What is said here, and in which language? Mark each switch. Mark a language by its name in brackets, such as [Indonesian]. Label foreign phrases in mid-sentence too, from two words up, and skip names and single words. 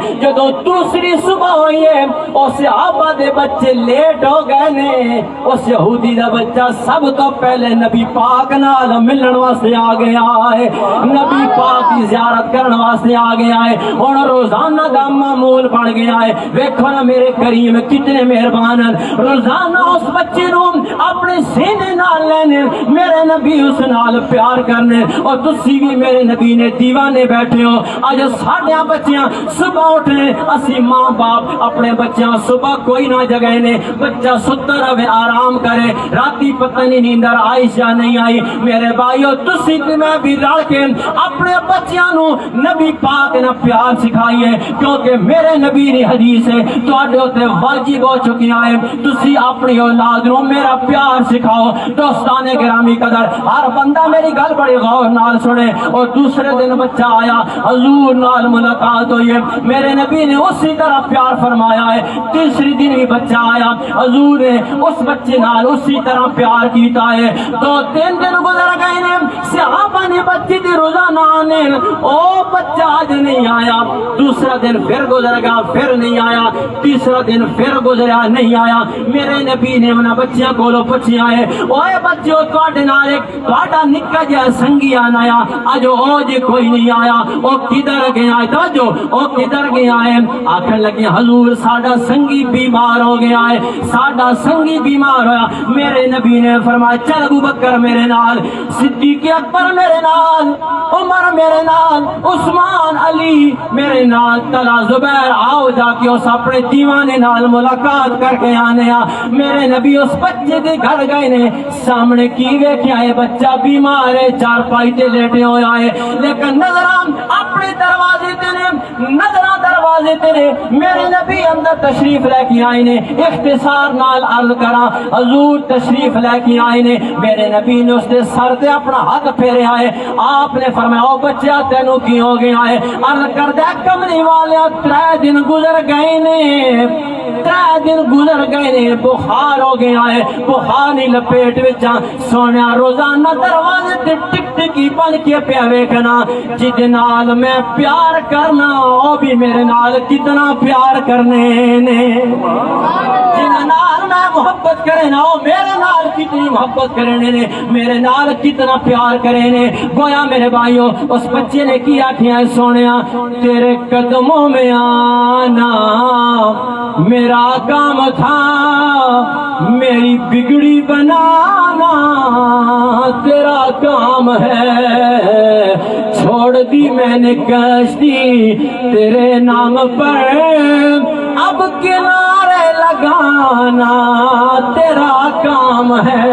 [Punjabi] جدو دوسری صبح ہوئی ہے، اس صحابہ دے بچے لیٹ ہو گئے نے، اس یہودی دا بچہ سب تو پہلے نبی پاک نال ملن واسطے آ گیا ہے، نبی پاک کی زیارت کرن واسطے آ گیا ہے، اور روزانہ دا معمول بن گیا ہے۔ ویکھو نا میرے کریم کتنے مہربان ہیں، روزانہ اس بچے نو اپنے سینے نال لینے، میرے نبی اس نال پیار کرنے، اور تسی بھی میرے نبی نے دیوانے بیٹھے ہو۔ اج ساڈیاں بچیاں صبح اٹھنے، اسی ماں باپ اپنے بچیاں صبح کوئی نہ جگے نے، بچہ ستا رہے آرام کرے، راتی پتہ نہیں نیندر آئی یا نہیں آئی۔ میرے بھائیو تسی تے میں بھی رل کے اپنے بچیاں نو نبی پاک نہ پیار سکھائیے، کیونکہ میرے نبی نے حدیث ہے تواڈے تے واجب ہو چکی ہے، تسی اپنی اولاد نو میرا پیار سکھاؤ۔ دوستان گرامی قدر، ہر بندہ میری گل بڑی غور نال سنے۔ اور دوسرے دن بچہ آیا، حضور نال ملاقات ہوئی ہے، میرے نبی نے اسی طرح پیار فرمایا ہے۔ تیسری دن بھی بچہ آیا، حضور نے اس بچے نال اسی طرح پیار کیتا ہے۔ تو 3 دن گزر گئے نے، صحابہ نے بچے دی روزانہ آنے، او بچہ آج نہیں آیا۔ دوسرا دن پھر گزر گیا، پھر نہیں آیا۔ تیسرا دن پھر گزریا، نہیں آیا۔ میرے نبی نے انہاں بچیاں کولوں پوچھیا ہے، اوے بچیو تواڈے نال ایک تواڈا نکا جہا سنگی آنا آیا، اج او جی کوئی نہیں آیا، او کدھر گیا ہے؟ توجہ، او کدھر گیا ہے؟ آکھن لگے حضور ساڈا سنگی بیمار ہو گیا ہے، ساڈا سنگی بیمار ہویا۔ میرے نبی نے فرمایا چل ابو بکر میرے نال، صدیق اکبر میرے نال، عمر میرے نال، عثمان علی میرے نال، طلحہ زبیر آؤ جا کے اس اپنے دیوانے نال ملاقات کر کے آنے آ۔ میرے نبی اس بچے دے گھر گئے نے، سامنے کی ویکھیا ہے بچہ بیمار ہے، چارپائی تے لیٹے ہویا ہے، لیکن نظراں اپنے دروازے تے نے، نظراں دروازے تے نے۔ میرے نبی اندر تشریف لے کے آئے نے، اختصار نال عرض کراں حضور تشریف لے کے آئے نے۔ میرے نبی نے اس دے سر تے اپنا ہاتھ پھیریا ہے، آپ نے فرمایا او بچہ تینوں کی ہو گیا ہے؟ عرض کردہ کملی والیاں 3 دن گزر گئے نے، 3 دن گزر گئے نے، بخار ہو گیا ہے، بخار نہیں لپیٹ وچ سونے روزانہ دروازے تے ٹک ٹکی بن کے پیا ویکھنا، جہدے نال میں پیار کرنا او بھی میرے نال کتنا پیار کرنے نے، جنہاں نال میں محبت کرے نا او میرے نال کتنی محبت کرنے نے، میرے نال کتنا پیار کرے نے۔ [Urdu] گویا میرے بھائیو اس بچے نے کیا کیا ہے سونیا، تیرے قدموں میں آنا میرا کام تھا، میری بگڑی بنانا تیرا کام ہے، چھوڑ دی میں نے کشتی تیرے نام پر، اب کنارے لگانا تیرا کام ہے۔